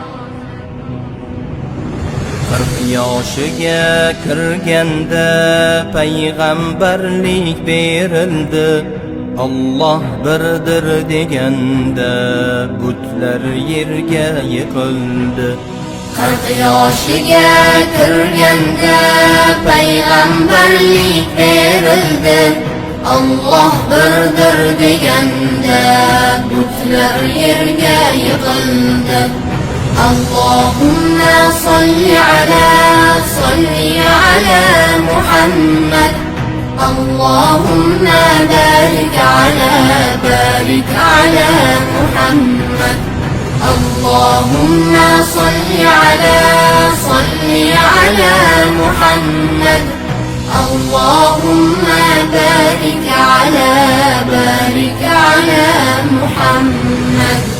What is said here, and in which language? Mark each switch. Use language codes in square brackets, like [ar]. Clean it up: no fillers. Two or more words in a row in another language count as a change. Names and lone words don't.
[uz] 40 yoshiga kirganda payg'ambarlik berildi, Alloh birdir deganda butlar yerga yiqildi. 40 yoshiga kirganda payg'ambarlik berildi, Alloh birdir deganda butlar yerga yiqildi. [ar] اللهم صل على محمد، اللهم بارك على محمد. اللهم صل على محمد، اللهم بارك على محمد.